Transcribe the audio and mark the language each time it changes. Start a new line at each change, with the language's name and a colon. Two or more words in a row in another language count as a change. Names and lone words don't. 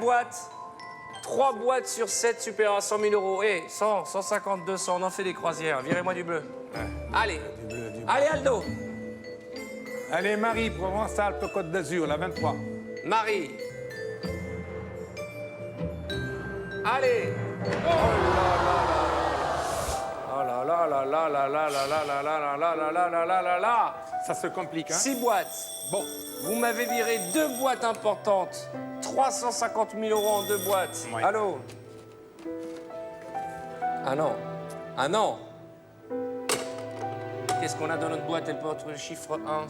French: boîtes, 3 boîtes sur 7 supérieures à 100 000 euros. Et 100, 150, 200, on en fait des croisières. Virez-moi du bleu. Allez. Du bleu, du bleu. Allez, Aldo. Allez, Marie, Provence-Alpes, Côte d'Azur, la 23. Marie. Allez. Oh là là là là là là là là là là là là là là là là là là. Ça se complique, hein? 6 boîtes. Bon, Vous m'avez viré 2 boîtes importantes. 350 000 euros en 2 boîtes. Oui. Allô? Ah non. Ah non. Qu'est-ce qu'on a dans notre boîte? Elle porte le chiffre 1.